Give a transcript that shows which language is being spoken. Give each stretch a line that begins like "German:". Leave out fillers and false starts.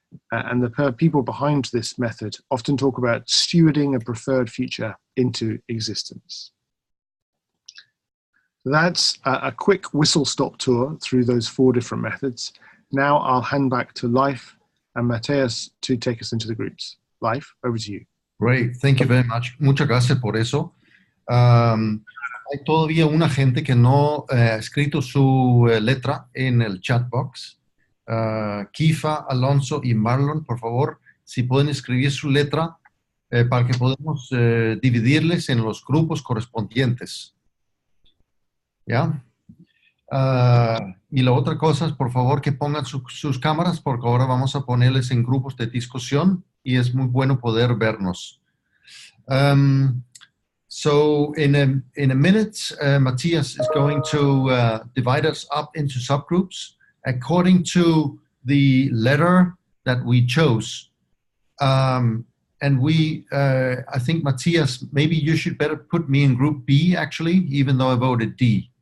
English: And the people behind this method often talk about stewarding a preferred future into existence. That's a quick whistle-stop tour through those 4 different methods. Now I'll hand back to Leif and Matthias to take us into the groups. Leif, over to you. Great, thank you very much.
Spanish: Muchas gracias por eso. Hay todavía una gente que no ha escrito su letra en el chat box. Kifa, Alonso y Marlon, por favor, si pueden escribir su letra para que podamos dividirles en los grupos correspondientes. ¿Ya? Y la otra cosa es, por favor, que pongan sus cámaras, porque ahora vamos a ponerles en grupos de discusión y es muy bueno poder vernos.
English: So in a minute, Matthias is going to divide us up into subgroups according to the letter that we chose. And I think, Matthias, maybe you should better put me in group B, actually, even though I voted D.